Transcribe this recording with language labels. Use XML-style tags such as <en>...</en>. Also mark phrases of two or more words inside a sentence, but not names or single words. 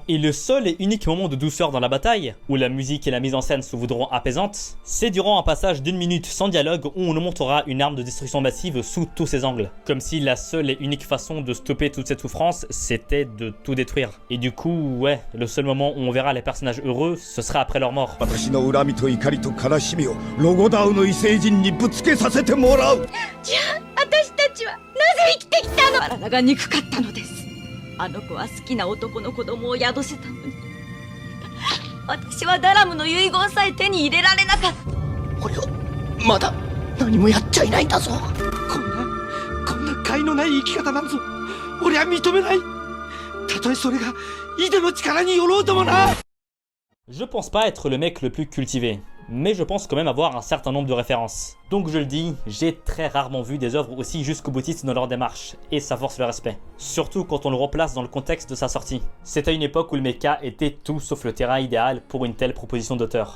<fr>Et le seul et unique moment de douceur dans la bataille, où la musique et la mise en scène se voudront apaisantes, c'est durant un passage d'1 minute sans dialogue où on nous montrera une arme de destruction massive sous tous ses angles. Comme si la seule et unique façon de stopper toute cette souffrance, c'était de tout détruire. Et du coup, ouais, le seul moment où on verra les personnages heureux, ce sera après leur mort.</fr> <ja>にぶつけさせてもらう。じゃあ私たちはなぜ生きてきたの。体が憎かったのです。あの子は好きな男の子供を宿せたのに、私はダラムの遺言さえ手に入れられなかった。俺はまだ何もやっちゃいないんだぞ。こんな甲斐のない生き方なんぞ俺は認めない。たとえそれがイデの力によろうともな。</ja> <fr>Je pense pas être le mec le plus cultivé, mais je pense quand même avoir un certain nombre de références. Donc je le dis, j'ai très rarement vu des œuvres aussi jusqu'au boutiste dans leur démarche, et ça force le respect. Surtout quand on le replace dans le contexte de sa sortie. C'est à une époque où le mecha était tout sauf le terrain idéal pour une telle proposition d'auteur.</fr>